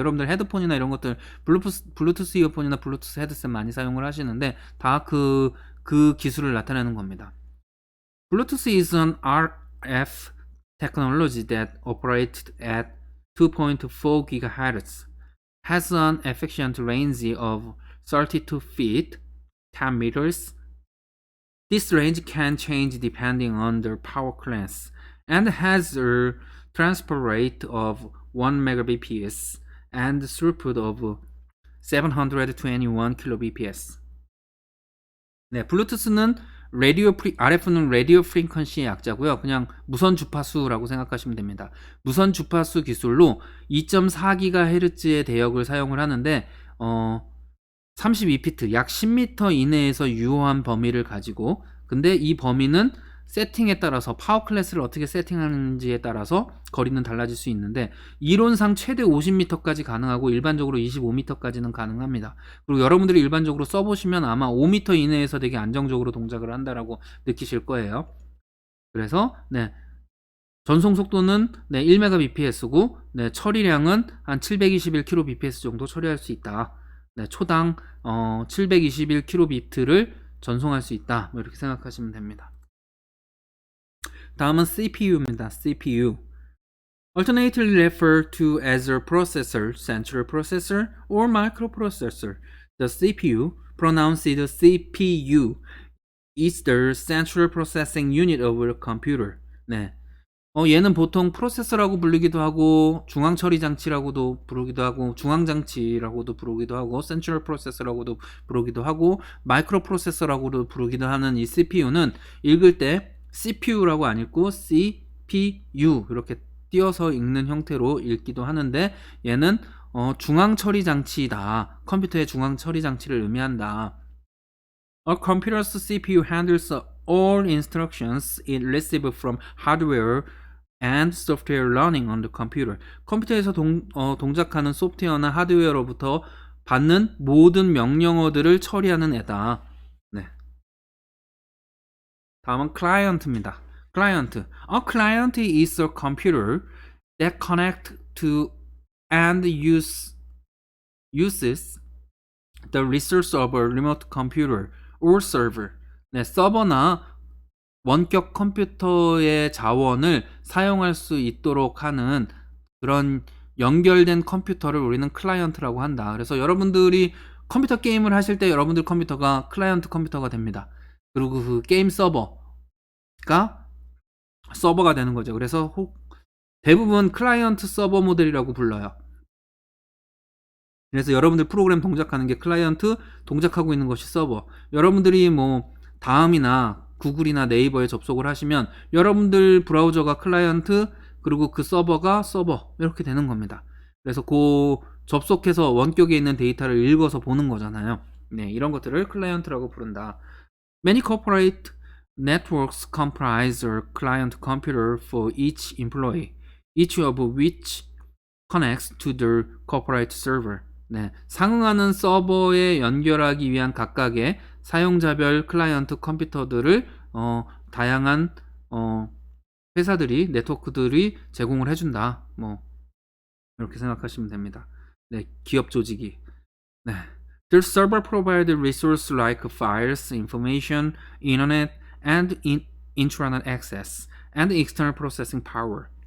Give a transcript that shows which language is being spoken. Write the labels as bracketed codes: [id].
[ko] 여러분들 헤드폰이나 이런 것들 블루투스 이어폰이나 블루투스 헤드셋 많이 사용을 하시는데 다 그 기술을 나타내는 겁니다. [en] Bluetooth is an RF technology that operates at 2.4 GHz, has an efficient range of 32 feet, 10 meters. This range can change depending on the power class and has a transfer rate of 1 Mbps and throughput of 721 kbps. [ko] 네, 블루투스는 RF는 라디오 프리퀀시의 약자고요. 그냥 무선 주파수라고 생각하시면 됩니다. 무선 주파수 기술로 2.4GHz의 대역을 사용을 하는데 32피트, 약 10m 이내에서 유효한 범위를 가지고, 근데 이 범위는 세팅에 따라서 파워 클래스를 어떻게 세팅하는지에 따라서 거리는 달라질 수 있는데, 이론상 최대 50m까지 가능하고 일반적으로 25m까지는 가능합니다. 그리고 여러분들이 일반적으로 써보시면 아마 5m 이내에서 되게 안정적으로 동작을 한다라고 느끼실 거예요. 그래서 네, 전송 속도는 1Mbps고 처리량은 한 721kbps 정도 처리할 수 있다. 초당 721kbit를 전송할 수 있다. 뭐 이렇게 생각하시면 됩니다. 다음은 CPU입니다. CPU. [en] Alternately referred to as a processor, central processor, or microprocessor. The CPU, pronounced CPU, is the central processing unit of a computer. [ko] 네. 얘는 보통 프로세서라고 부르기도 하고 중앙 처리 장치라고도 부르기도 하고 중앙 장치라고도 부르기도 하고 센트럴 프로세서라고도 부르기도 하고 마이크로 프로세서라고도 부르기도 하는 이 CPU는 읽을 때 CPU라고 안 읽고 CPU 이렇게 띄어서 읽는 형태로 읽기도 하는데 얘는 중앙 처리 장치다. 컴퓨터의 중앙 처리 장치를 의미한다. [en] A computer's CPU handles all instructions it receives from hardware and software running on the computer. [ko] 컴퓨터에서 동작하는 소프트웨어나 하드웨어로부터 받는 모든 명령어들을 처리하는 애다. 네. 다음은 client입니다. [en] client. A client is a computer that connects to and uses the resource of a remote computer or server. [ko] 네, 서버나 원격 컴퓨터의 자원을 사용할 수 있도록 하는 그런 연결된 컴퓨터를 우리는 클라이언트라고 한다. 그래서 여러분들이 컴퓨터 게임을 하실 때 여러분들 컴퓨터가 클라이언트 컴퓨터가 됩니다. 그리고 그 게임 서버가 되는 거죠. 그래서 대부분 클라이언트 서버 모델이라고 불러요. 그래서 여러분들 프로그램 동작하는 게 클라이언트, 동작하고 있는 것이 서버. 여러분들이 뭐 다음이나 구글이나 네이버에 접속을 하시면 여러분들 브라우저가 클라이언트, 그리고 그 서버가 서버, 이렇게 되는 겁니다. 그래서 그 접속해서 원격에 있는 데이터를 읽어서 보는 거잖아요. 네, 이런 것들을 클라이언트라고 부른다. [en] Many corporate networks comprise a client computer for each employee, each of which connects to the corporate server. [ko] 네, 상응하는 서버에 연결하기 위한 각각의 사용자별 클라이언트 컴퓨터들을 다양한 회사들이, 네트워크들이 제공을 해준다. 뭐 이렇게 생각하시면 됩니다. 네, 기업 조직이. 네. [en] The server provides resources like files, information, internet, and intranet access, and external processing power.